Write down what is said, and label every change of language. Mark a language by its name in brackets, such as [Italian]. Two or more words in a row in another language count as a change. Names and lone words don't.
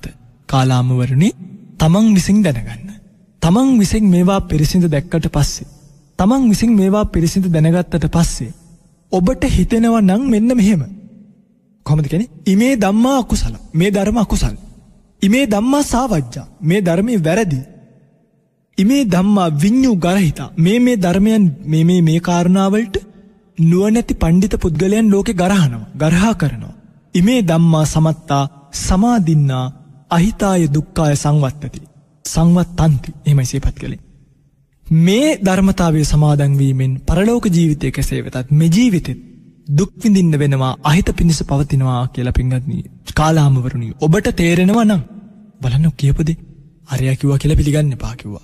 [Sinhala] කාලාමවරුනි තමන් විසින් දැනගන්න. තමන් විසින් මේවා පිරිසිඳ දැක්කට පස්සේ තමන් විසින් මේවා පිරිසිඳ දැනගත්තට පස්සේ ඔබට හිතෙනවා නම් මෙන්න මෙහෙම. කොහොමද කියන්නේ? [Pali] ඉමේ ධම්මා අකුසල. [Sinhala] මේ ධර්ම අකුසල. [Pali] ඉමේ ධම්මා සාවජ්ජා. [Sinhala] මේ ධර්මයේ වැරදි. [Pali] ඉමේ ධම්මා විඤ්ඤු ගරහිතා. [Sinhala] මේ ධර්මයන් මේ කාරණාවලට නුවණැති පඬිත පුද්ගලයන් ලෝකේ ගරහා කරනවා. [Pali] ඉමේ ධම්මා සමත්තා සමාදින්නා අහිතාය දුක්ඛාය සංවත්තති. සංවත්තන්ති. [Sinhala] එහෙමයි සියපත් කළේ. මේ ධර්මතාවයේ සමාදන් වීමෙන් පරලෝක ජීවිතයේ කෙසේ වෙතත් මේ ජීවිතෙත් දුක් විඳින්න වෙනවා අහිත පිණිස පවතිනවා කියලා පින්වත්නි කාලාමවරුනි ඔබට තේරෙනවා නම් බලන්න කියපදේ අරයා කිව්වා කියලා පිළිගන්න එපා කිව්වා.